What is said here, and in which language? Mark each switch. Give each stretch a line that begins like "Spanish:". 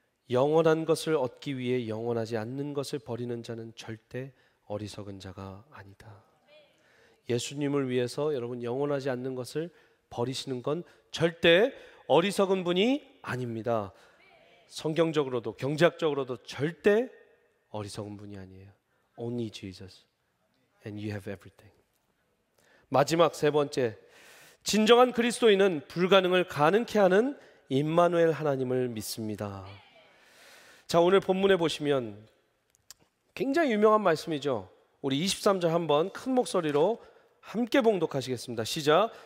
Korean: 영원한 것을 얻기 위해 영원하지 않는 것을 버리는 자는 절대 어리석은 자가 아니다. 예수님을 위해서 여러분 영원하지 않는 것을 버리시는 건 절대 어리석은 분이 아닙니다. 성경적으로도 경제학적으로도 절대 어리석은 분이 아니에요.
English: Only Jesus and you have everything.
Korean: 마지막 세 번째, 진정한 그리스도인은 불가능을 가능케 하는 임마누엘 하나님을 믿습니다. 자, 오늘 본문에 보시면 굉장히 유명한 말씀이죠. 우리 23절 한번 큰 목소리로 함께 봉독하시겠습니다. 시작.